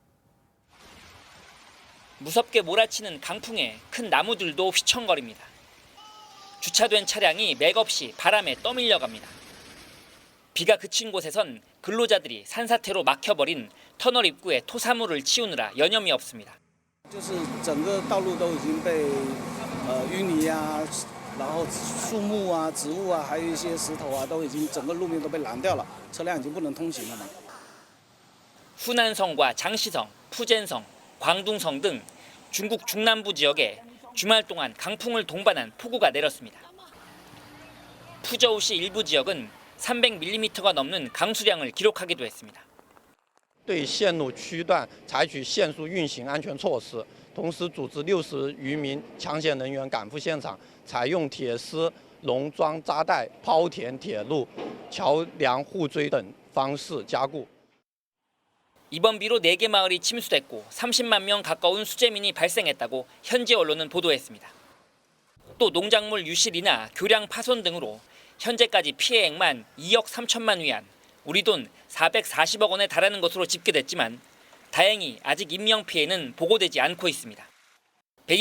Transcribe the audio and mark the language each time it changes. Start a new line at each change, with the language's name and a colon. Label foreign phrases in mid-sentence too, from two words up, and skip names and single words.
Korean: 무섭게 몰아치는 강풍에 큰 나무들도 휘청거립니다. 주차된 차량이 맥없이 바람에 떠밀려갑니다. 비가 그친 곳에선 근로자들이 산사태로 막혀버린 터널 입구에 토사물을 치우느라 여념이 없습니다.
Chinese: 就是整个道路都已经被淤泥啊，然后树木啊、植物啊，还有一些石头啊，都已经整个路面都被拦掉了，车辆已经不能通行了嘛。
Korean: 후난성과 장시성, 푸젠성, 광둥성 등 중국 중남부 지역에 주말 동안 강풍을 동반한 폭우가 내렸습니다. 푸저우시 일부 지역은 300mm가 넘는 강수량을 기록하기도 했습니다.
Chinese: 对线路区段采取限速运行安全措施，同时组织60余名抢险人员赶赴现场，采用铁丝、笼装扎带、抛填铁路、桥梁互锥等方式加固。
Korean: 이번 비로 4개 마을이 침수됐고 30만 명 가까운 수재민이 발생했다고 현지 언론은 보도했습니다. 또 농작물 유실이나 교량 파손 등으로 현재까지 피해액만 2억 3천만 위안, 우리 돈 440억 원에 달하는 것으로 집계됐지만 다행히 아직 인명 피해는 보고되지 않고 있습니다.